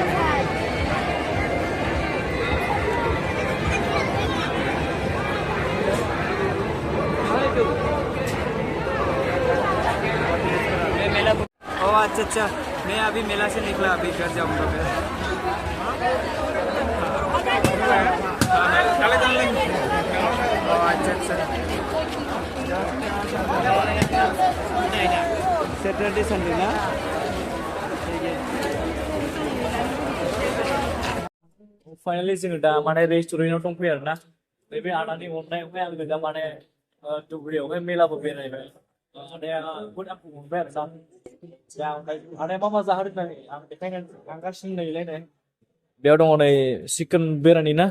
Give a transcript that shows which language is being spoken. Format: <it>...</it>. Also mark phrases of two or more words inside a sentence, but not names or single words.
<hi>Oh अच्छा मैं अभी मेला से निकला अभी घर जाऊंगा मैं अच्छा सैटरडे संडे ना</hi> <brx>फाइनली जोङो दा माने रेस्टुरेन्टाव दंफैयो आरोना बे आदानि अननायावहाय आङो दा माने दुब्रियावहाय मेलाबो बेरायबाय आदाया बहुद आंखौ मोनबाय आरो दा आदाया मा जाहोदों होननानै आं बेखायनो थांगासिनो नैलायनाय बेयाव दङ नै चिकेन बिरियानि ना</brx>